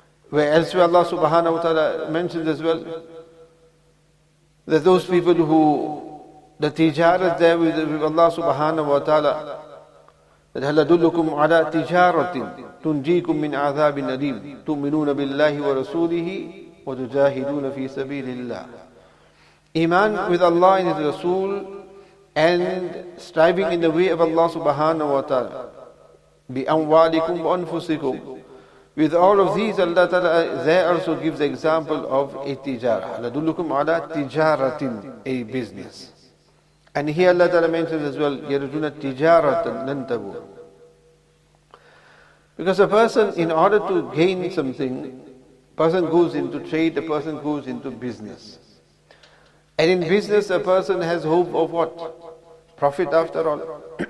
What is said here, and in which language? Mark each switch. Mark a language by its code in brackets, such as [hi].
[en] Where elsewhere Allah subhanahu wa ta'ala mentions as well, that those people who, the tijara there with Allah subhanahu wa ta'ala, that [ar] هَلْ أَدُلُّكُمْ عَلَىٰ تِجَارَةٍ تُنْجِيكُم مِّنْ عَذَابٍ أَلِيمٍ تُؤْمِنُونَ بِاللَّهِ وَرَسُولِهِ وَتُجَاهِدُونَ فِي سَبِيلِ اللَّهِ. [en] Iman with Allah and His Rasul, and striving in the way of Allah subhanahu wa ta'ala. [ar] بِأَمْوَالِكُمْ وَأَنفُسِكُمْ. [en] With all of these, Allah ta'ala there also gives the example of a tijara. [ar] لَدُلُّكُمْ عَلَىٰ تِجَارَةٍ, [en] a business. And here Allah ta'ala mentions as well, [ar] يَرْجُونَ تِجَارَةً لَن تَبُورَ. [en] Because a person, in order to gain something, a person goes into trade, a person goes into business. And in business, a person has hope of what? Profit after all.